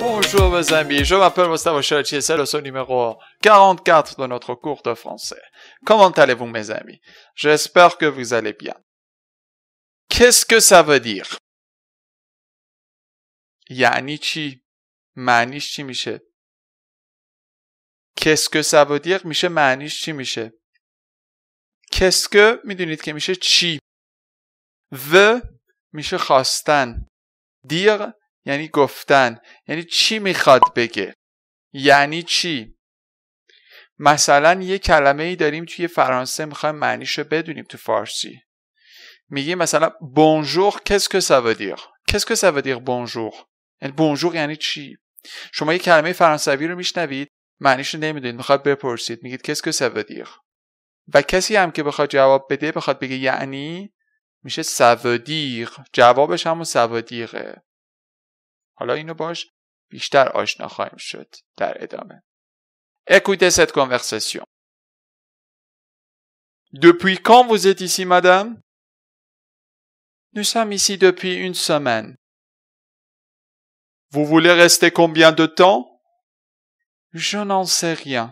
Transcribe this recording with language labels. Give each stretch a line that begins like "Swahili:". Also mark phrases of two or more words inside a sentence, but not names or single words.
French: Bonjour mes amis, je m'appelle Mostafa Chalachi et c'est le son numéro 44 de notre cours de français. Comment allez-vous mes amis? J'espère que vous allez bien. Qu'est-ce que ça veut dire?
Persian: یعنی چی؟ معنیش چی میشه؟
French: Qu'est-ce que ça veut dire
Persian: میشه معنیش چی میشه؟
French: Qu'est-ce que
Persian: میدونید که میشه چی؟ veut میشه خواستن. dire یعنی گفتن. یعنی چی میخواد بگه؟ یعنی چی؟ مثلا یه کلمه ای داریم توی فرانسه میخوایم معنیشو بدونیم تو فارسی. میگیم مثلا
French: bonjour qu'est-ce que ça veut dire؟ Qu'est-ce que ça veut dire bonjour؟
Persian: یعنی bonjour یعنی چی؟ شما یه کلمه فرانسوی رو میشنوید معنیشو نمیدونید میخواد بپرسید میگید
French: qu'est-ce que ça veut dire؟
Persian: و کسی هم که بخواد جواب بده بخواد بگه یعنی میشه
French: ça veut dire.
Persian: جوابش همون
French: ça veut dire.
Persian: حالا اینو باش بیشتر آشنا خواهیم شد در ادامه.
French: Écoutez cette conversation. Depuis quand vous êtes ici, madame? Nous sommes ici depuis une semaine. Vous voulez rester combien de temps? Je n'en sais rien.